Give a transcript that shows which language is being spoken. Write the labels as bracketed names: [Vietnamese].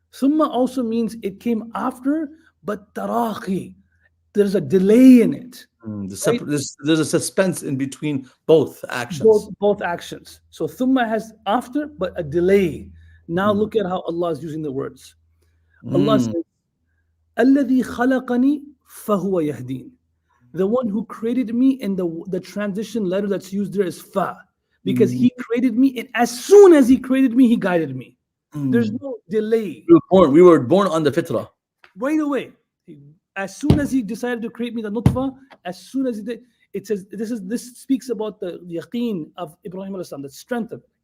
[English] Thumma also means it came after, but tarahi. There's a delay in it. Right? There's a suspense in between both actions. Both actions. So thumma has after, but a delay. Now look at how Allah is using the words. [Arabic] Allah says, الذي خلقني فهو يهدين. [English] The one who created me, and the transition letter that's used there is fa, because he created me, and as soon as he created me, he guided me. There's no delay. We were born on the fitrah. Right away. As soon as he decided to create me, the nutfa, as soon as he did, it says this speaks about the yaqeen of Ibrahim alayhi salam, the strength of it.